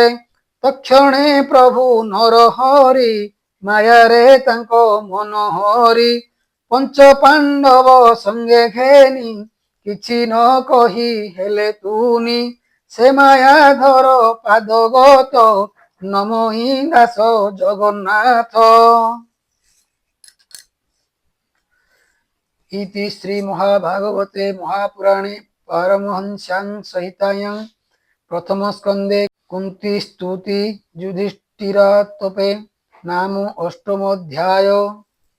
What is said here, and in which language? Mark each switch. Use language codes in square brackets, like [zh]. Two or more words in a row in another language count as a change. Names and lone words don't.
[or] ତକ୍ଷଣେ ପ୍ରଭୁ ନର ହରି ମାୟାରେ ତାଙ୍କ ମନ ହରି। ପଞ୍ଚ ପାଣ୍ଡବ ସଙ୍ଗେ ଘେନି କିଛି ନ କହି ହେଲେ ତୁନି। ସେ ମାୟାଧର ପାଦଗତ ନମୋଇ ଦାସ ଜଗନ୍ନାଥ। [sa] इति श्री महाभागवते महापुराणे पारमहंस्यां संहितायां प्रथम स्कंदे कुंती स्तुति युधिष्ठिरातपे नाम अष्टमोऽध्याय।